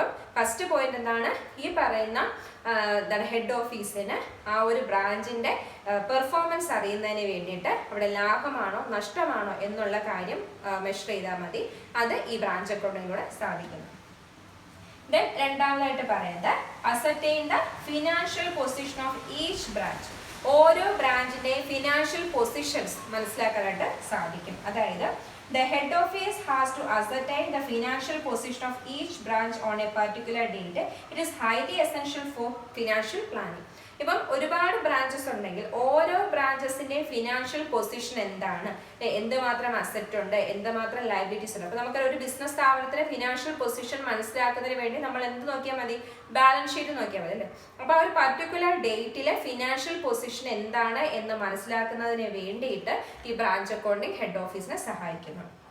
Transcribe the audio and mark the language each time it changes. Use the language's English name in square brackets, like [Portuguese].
[Malayalam] അപ്പം first point എന്താണ്, ഈ പറയുന്ന ഹെഡ് ഓഫീസിന് ആ ഒരു ബ്രാഞ്ചിന്റെ പെർഫോമൻസ് അറിയുന്നതിന് വേണ്ടിയിട്ട് അവിടെ ലാഭമാണോ നഷ്ടമാണോ എന്നുള്ള കാര്യം മെഷർ ചെയ്താൽ മതി. അത് ഈ ബ്രാഞ്ച് അക്കൗണ്ടിങ്ങിലൂടെ സാധിക്കുന്നു. ദെൻ രണ്ടാമതായിട്ട് പറയുന്നത് [English] Ascertain the financial position of each branch. [Malayalam] ഓരോ ബ്രാഞ്ചിന്റെയും ഫിനാൻഷ്യൽ പൊസിഷൻസ് മനസ്സിലാക്കാനായിട്ട് സാധിക്കും. അതായത് [English] the head office has to ascertain the financial position of each branch on a particular date. It is highly essential for financial planning. [Malayalam] ഇപ്പം ഒരുപാട് branches ഉണ്ടെങ്കിൽ ഓരോ ബ്രാഞ്ചസിന്റെയും financial position എന്താണ്, എന്തുമാത്രം അസറ്റ് ഉണ്ട്, എന്തുമാത്രം ലയബിലിറ്റീസ് ഉണ്ട്. അപ്പൊ നമുക്ക് ഒരു ബിസിനസ് സ്ഥാപനത്തിന്റെ ഫിനാൻഷ്യൽ പൊസിഷൻ മനസ്സിലാക്കുന്നതിന് വേണ്ടി നമ്മൾ എന്ത് നോക്കിയാൽ മതി, ബാലൻസ് ഷീറ്റ് നോക്കിയാൽ മതി, അല്ലേ. അപ്പൊ ആ ഒരു പർട്ടിക്കുലർ ഡേറ്റിലെ ഫിനാൻഷ്യൽ പൊസിഷൻ എന്താണ് എന്ന് മനസ്സിലാക്കുന്നതിന് വേണ്ടിയിട്ട് ഈ ബ്രാഞ്ച് അക്കൗണ്ടിങ് ഹെഡ് ഓഫീസിനെ സഹായിക്കുന്നു.